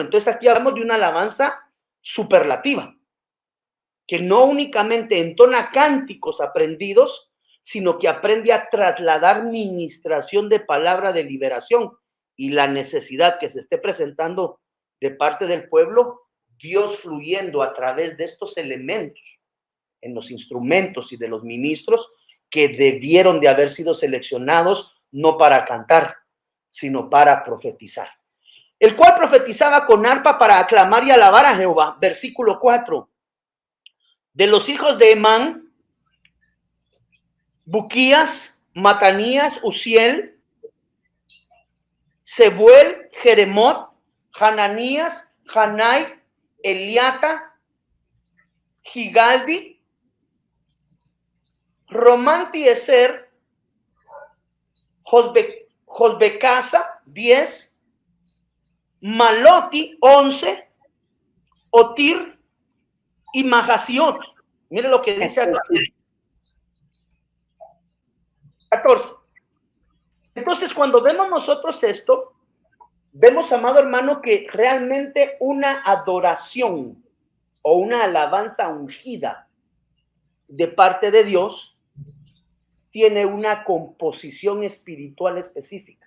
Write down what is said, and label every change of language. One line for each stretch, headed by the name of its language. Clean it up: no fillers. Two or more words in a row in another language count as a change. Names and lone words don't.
Spanish: Entonces aquí hablamos de una alabanza superlativa, que no únicamente entona cánticos aprendidos, sino que aprende a trasladar ministración de palabra de liberación y la necesidad que se esté presentando de parte del pueblo, Dios fluyendo a través de estos elementos en los instrumentos y de los ministros que debieron de haber sido seleccionados no para cantar, sino para profetizar. El cual profetizaba con arpa para aclamar y alabar a Jehová. Versículo 4. De los hijos de Emán, Buquías, Matanías, Uziel, Sebuel, Jeremot, Hananías, Hanai, Eliata, Gigaldi, Romantieser, Josbecasa, 10, Maloti, 11, Otir y Mahasiot. Mire lo que dice acá. 14. Entonces, cuando vemos nosotros esto, vemos, amado hermano, que realmente una adoración o una alabanza ungida de parte de Dios tiene una composición espiritual específica.